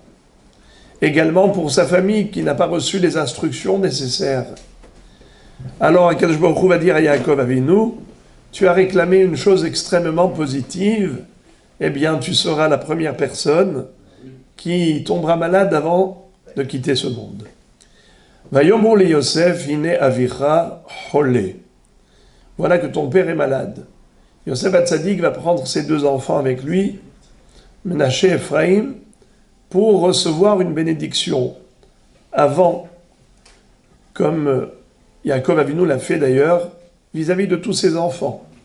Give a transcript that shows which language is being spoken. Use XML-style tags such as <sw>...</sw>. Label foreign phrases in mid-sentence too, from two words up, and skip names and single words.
<fr>Également pour sa famille, qui n'a pas reçu les instructions nécessaires. Alors,</fr> <he>הקדוש ברוך הוא</he> <fr>va dire à Yaakov Avinu, tu as réclamé une chose extrêmement positive, eh bien, tu seras la première personne qui tombera malade avant de quitter ce monde.</fr> <he>ויאמרו ליוסף הנה אביך חולה.</he> <fr>Voilà que ton père est malade. Yosef Hatzadik va prendre ses deux enfants avec lui, Menaché et Ephraïm, pour recevoir une bénédiction avant, comme Yaakov Avinu l'a fait d'ailleurs, vis-à-vis de tous ses enfants.</fr>